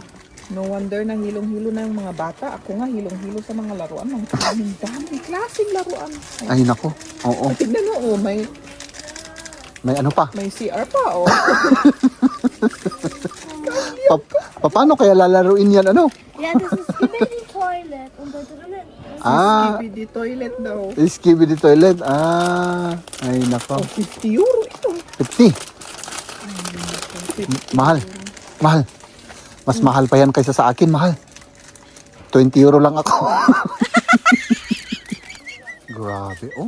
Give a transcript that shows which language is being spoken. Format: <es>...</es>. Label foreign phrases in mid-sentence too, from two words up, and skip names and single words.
<en>No wonder</en> <tl>na hilong-hilo na yung mga bata. Ako nga hilong-hilo sa mga laruan. Ang daming klaseng laruan. Ay, nako. Oo. Tignan mo, May ano pa? may CR pa, oh. Paano kaya lalaruin yan, ano?</tl> <de>Ja, das ist Skibidi Toilet und da drinnen ist</de> <tl>Skibidi toilet daw. Skibidi toilet. Ay, nako. 50 euro ito. 50. Mahal. Mahal. Mas mahal pa yan kaysa sa akin, mahal. 20 euro lang ako. Grabe, oh.</tl>